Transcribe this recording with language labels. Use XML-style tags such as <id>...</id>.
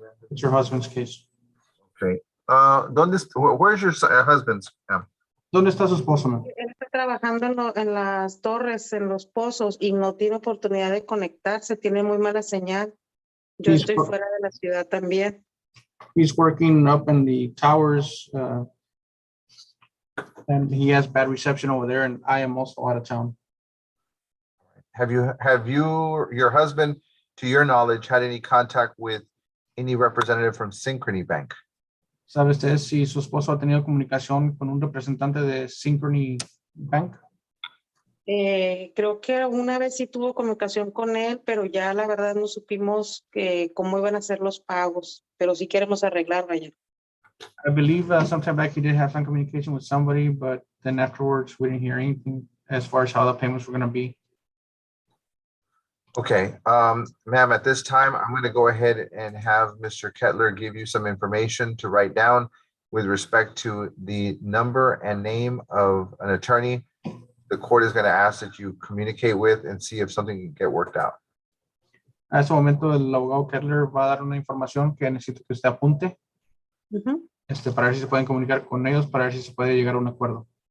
<en>It's your husband's case. Okay. Where's your husband's?</en> <es>¿Dónde está su esposo, ma'am? Él está trabajando en las torres, en los pozos, y no tiene oportunidad de conectarse, tiene muy mala señal. Yo</es> <en>He's</en> <es>estoy</es> <en>wor-</en> <es>fuera de la ciudad también.</es> <en>He's working up in the towers, and he has bad reception over there, and I am also out of town. Have you, your husband, to your knowledge, had any contact with any representative from Synchrony Bank?</en> <es>¿Sabe usted si su esposo ha tenido comunicación con un representante de Synchrony Bank? Creo que una vez sí tuvo comunicación con él, pero ya la verdad no supimos cómo iban a ser los pagos, pero sí queremos arreglar, vaya.</es> <en>I believe sometime back he did have some communication with somebody, but then afterwards we didn't hear anything as far as how the payments were going to be. Okay, ma'am, at this time, I'm going to go ahead and have Mr. Kettler give you some information to write down with respect to the number and name of an attorney the court is going to ask that you communicate with and see if something can get worked out.</en> <es>A ese momento el abogado Kettler va a dar una información que necesito que usted apunte, para ver si se pueden comunicar con ellos, para ver si se puede llegar a un acuerdo.</es>